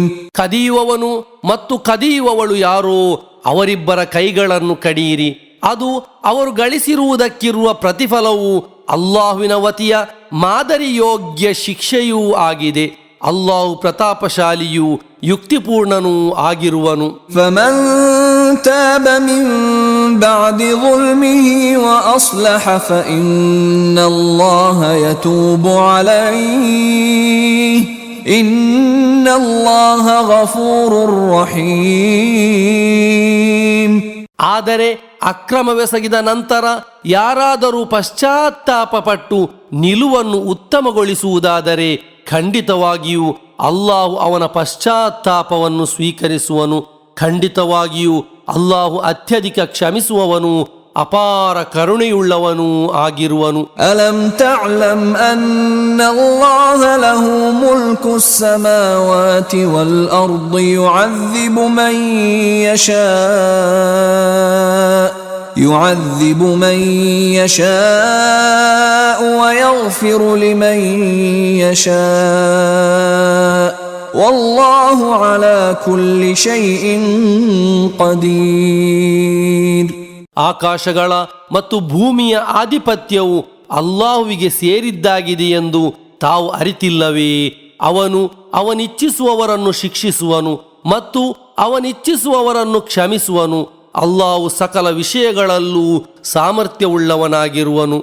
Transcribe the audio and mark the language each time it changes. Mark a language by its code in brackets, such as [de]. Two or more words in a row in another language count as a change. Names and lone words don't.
[kn] ಕದಿಯುವವನು ಮತ್ತು ಕದಿಯುವವಳು ಯಾರೋ ಅವರಿಬ್ಬರ ಕೈಗಳನ್ನು ಕಡಿಯಿರಿ. ಅದು ಅವರು ಗಳಿಸಿರುವುದಕ್ಕಿರುವ ಪ್ರತಿಫಲವು ಅಲ್ಲಾಹುವಿನ ವತಿಯ ಮಾದರಿಯೋಗ್ಯ ಶಿಕ್ಷೆಯೂ ಆಗಿದೆ. ಅಲ್ಲಾಹು ಪ್ರತಾಪಶಾಲಿಯೂ ಯುಕ್ತಿಪೂರ್ಣನೂ ಆಗಿರುವನು. [ar] فمن تاب من بعد ظلمه وأصلح فإن الله يتوب عليه إن الله غفور رحيم. [kn] ಆದರೆ ಅಕ್ರಮವೆಸಗಿದ ನಂತರ ಯಾರಾದರೂ ಪಶ್ಚಾತ್ತಾಪಪಟ್ಟು ನಿಲುವನ್ನು ಉತ್ತಮಗೊಳಿಸುವುದಾದರೆ ಖಂಡಿತವಾಗಿಯೂ ಅಲ್ಲಾಹು ಅವನ ಪಶ್ಚಾತ್ತಾಪವನ್ನು ಸ್ವೀಕರಿಸುವನು. ಖಂಡಿತವಾಗಿಯೂ ಅಲ್ಲಾಹು ಅತ್ಯಧಿಕ ಕ್ಷಮಿಸುವವನು, ಅಪಾರ ಕರುಣೆಯುಳ್ಳವನೂ ಆಗಿರುವನು. [ar] ألم تعلم أن الله له ملك السماوات والأرض يعذب من يشاء ويغفر لمن يشاء والله على كل شيء قدير. [kn] ಆಕಾಶಗಳ ಮತ್ತು ಭೂಮಿಯ ಆಧಿಪತ್ಯವು ಅಲ್ಲಾಹುವಿಗೆ ಸೇರಿದ್ದಾಗಿದೆ ಎಂದು ತಾವು ಅರಿತಿಲ್ಲವೇ? ಅವನು ಅವನಿಚ್ಛಿಸುವವರನ್ನು ಶಿಕ್ಷಿಸುವನು ಮತ್ತು ಅವನಿಚ್ಛಿಸುವವರನ್ನು ಕ್ಷಮಿಸುವನು. ಅಲ್ಲಾಹು ಸಕಲ ವಿಷಯಗಳಲ್ಲೂ ಸಾಮರ್ಥ್ಯವುಳ್ಳವನಾಗಿರುವನು.